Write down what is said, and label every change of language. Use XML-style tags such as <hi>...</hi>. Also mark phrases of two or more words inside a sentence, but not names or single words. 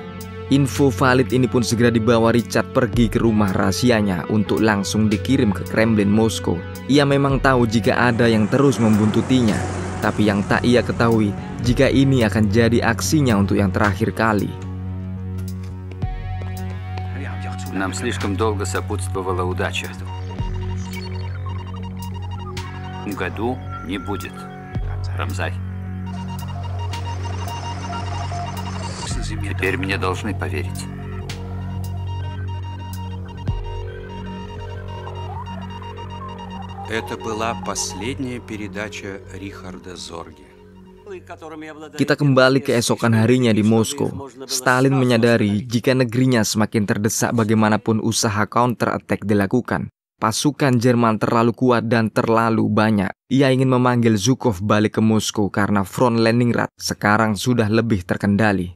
<id>Info valid ini pun segera dibawa Richard pergi ke rumah rahasianya untuk langsung dikirim ke Kremlin Moskow. Ia memang tahu jika ada yang terus membuntutinya, tapi yang tak ia ketahui jika ini akan jadi aksinya untuk yang terakhir kali.</id> <ru>Нам слишком долго сопутствовала удача. В году не будет. Рамзай. Теперь мне должны поверить. Это была последняя передача Рихарда Зорге.</ru> <id>Kita kembali keesokan harinya di Moskow. Stalin menyadari jika negerinya semakin terdesak bagaimanapun usaha counter-attack dilakukan. Pasukan Jerman terlalu kuat dan terlalu banyak. Ia ingin memanggil Zhukov balik ke Moskow karena front Leningrad sekarang sudah lebih terkendali.</id>